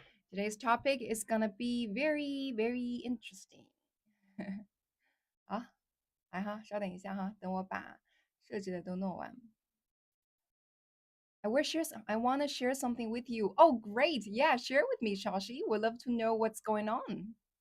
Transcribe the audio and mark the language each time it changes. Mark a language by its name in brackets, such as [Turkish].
[English] Today's topic is gonna be very, very interesting. [Chinese] 好，来哈，稍等一下哈，等我把设置的都弄完。 [English] I want to share something with you. Oh, great. Yeah, share with me, Shashi. Would love to know what's going on.